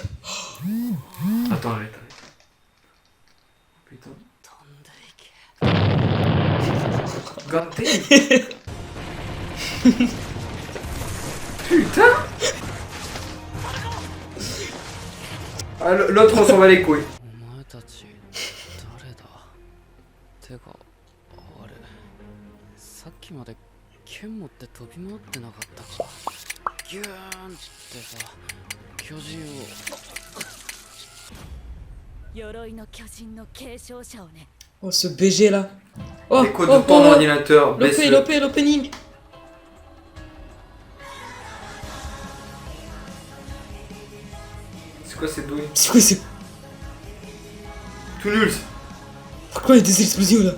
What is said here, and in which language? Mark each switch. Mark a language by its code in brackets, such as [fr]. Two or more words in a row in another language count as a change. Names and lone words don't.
[fr] Attends, arrête. Putain. Ganté. Putain. Ah, l'autre on s'en va les couilles. [ja] お前たち誰だてかあれさっきまで剣持って飛び回ってなかったかギューンってさ巨人を鎧の巨人の継承者をね [fr] Oh, ce BG là! Oh, Les codes de ton ordinateur, baisse-le. l'opening! C'est quoi ces douilles? C'est quoi, c'est... Tout nul. Pourquoi il y a des explosions là?